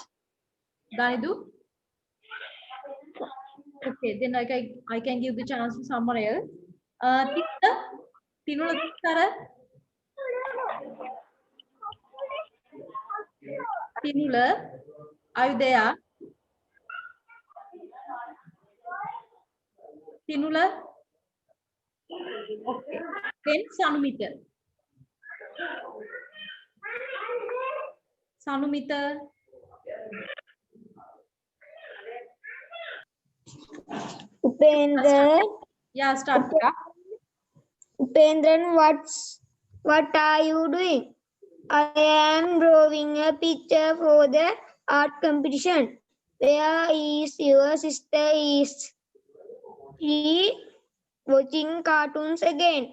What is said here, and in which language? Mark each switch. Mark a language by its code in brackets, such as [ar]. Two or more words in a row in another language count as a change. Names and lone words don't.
[en] Danidu? Okay, then I can give the chance to someone else. Tinula, Tinula, Tinula, are you there? Tinula? Okay. Then Sanumita. Sanumita. Upendran, Yeah, start. Upendran, what are you doing? I am drawing a picture for the art competition. Where is your sister? Is she watching cartoons again?